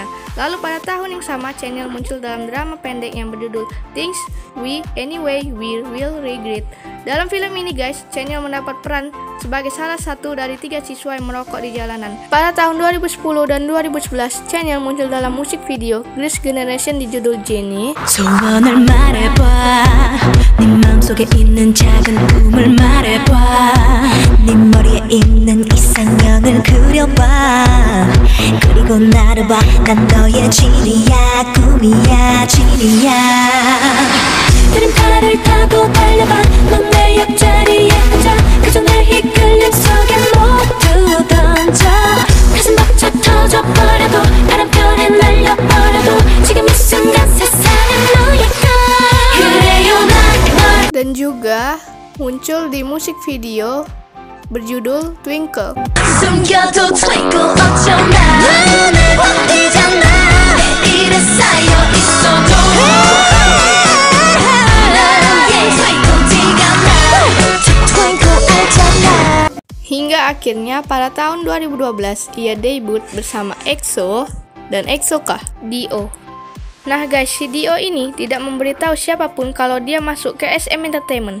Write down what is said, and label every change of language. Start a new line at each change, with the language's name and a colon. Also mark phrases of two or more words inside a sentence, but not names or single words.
Indonesian: Lalu pada tahun yang sama, Chen Yeol muncul dalam drama pendek yang berjudul Things We Anyway We Will Regret. Dalam film ini guys, Chen Yeol mendapat peran sebagai salah satu dari 3 siswa yang merokok di jalanan. Pada tahun 2010 dan 2011, Chen Yeol muncul dalam musik video Girls' Generation di judul Jennie.
Korean: 소원을 말해봐 네 마음속에 있는 작은 꿈을 말해봐 네 머리에 있는 이상형을 그려봐 그리고 나를 봐 난 너의 진이야 꿈이야 진이야 드림카를 타고 달려봐 넌 내 옆자리에 앉아 그저 내 이끌림 속에 모두 던져 가슴 벅차 터져버려도 바람결에 날려버려도 지금 이 순간 세상은 너의 것 그래요 난 널.
Indonesian: Dan juga muncul di musik video berjudul Twinkle.
Korean: 숨겨도 twinkle 어쩌나 눈에 보이잖아 내일에 쌓여 있어도
Indonesian: Hingga akhirnya pada tahun 2012 ia debut bersama EXO dan EXO-K, D.O. Nah guys, si D.O ini tidak memberitahu siapapun kalau dia masuk ke SM Entertainment.